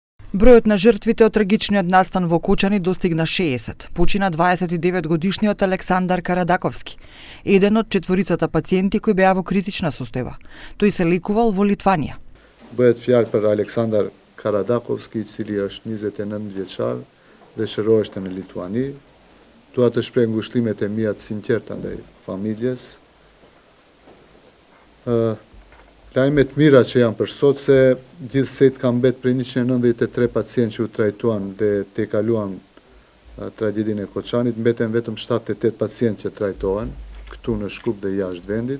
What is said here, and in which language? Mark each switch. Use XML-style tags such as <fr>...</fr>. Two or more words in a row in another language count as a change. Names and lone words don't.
<mk>Бројот на жртвите од трагичниот настан во Кочани достигна 60. Почина 29-годишниот Александар Карадаковски, еден од четворицата пациенти кои беа во критична состојба. Тој се лекувал во Литванија.</mk> <sq>Bëhet fjalë për Aleksandar Karadakovski, I cili është 29 vjeçar dhe shërohește në Lituani. Dua të shpreh ngushëllimet e mia të sinqerta ndaj familjes. Lajmet mira që janë për sot se gjithsej kanë mbet për 193 pacientë që u trajtuan dhe te kaluan tragjedinë e Koçanit, mbeten vetëm 78 pacientë që trajtohen këtu në Shkup dhe jashtë vendit.</sq>